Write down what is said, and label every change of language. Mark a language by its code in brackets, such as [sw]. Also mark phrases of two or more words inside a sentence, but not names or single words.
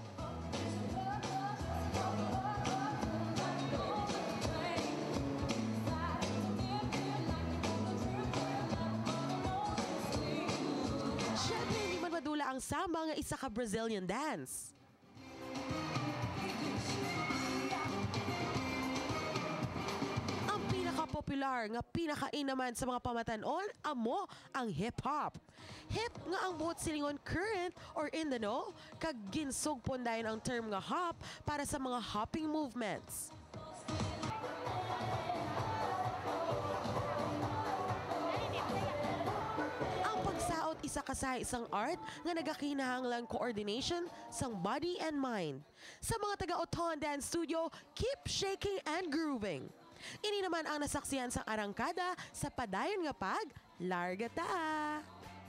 [hil] Madula ang samba nga isa ka [en] Brazilian dance. [hil] Ang pinaka-popular nga pinaka-inaman sa mga pamatanon amo ang hip-hop. Hip nga ang buot silingon [en] current or in the know, [hil] kag ginsog pondayon ang term nga hop para sa mga [en] hopping movements. [hil] Isa ka sa isang art nga nagakinahanglang coordination sang [en] body and mind. [hil] Sa mga taga-Oton Dance Studio, [en] keep shaking and grooving. [hil] Ini naman ang nasaksiyan sang arangkada sa padayon nga pag Larga Ta!